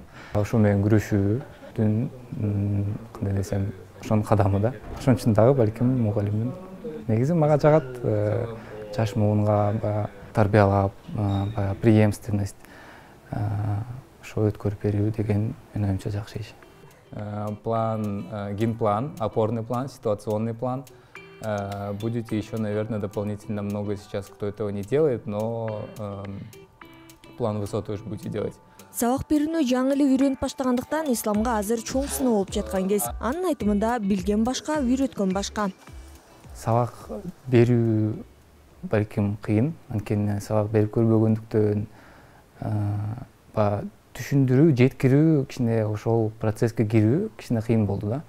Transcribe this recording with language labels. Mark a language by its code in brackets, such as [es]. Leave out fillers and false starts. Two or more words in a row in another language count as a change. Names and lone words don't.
[ky] Ошо менен күрөшүүдүн кандай десем, ошонун кадамы да. Ошон үчүн дагы балким мугалимдин негизи мага жагат. Жаш муунга тарбиялап, преемственность ошо өткөрүп берүү деген менин оюмча жакшы иш. [ru] План, генплан, опорный план, ситуационный план. Будете еще, наверное, дополнительно много сейчас, кто этого не делает, но план высот тоже будете делать. [ky] Сабак берүүнү жаңы эле үйрөнүп баштагандыктан Исламга азыр чоң сыноо болуп жаткан кез. Анын айтымында билген башка, үйрөткөн башка. Сабак берүү балким кыйын, анткени сабак берип көрбөгөндүктөн түшүндүрүү, жеткирүү, кичине ошол процесске кирүү кичине кыйын болду да.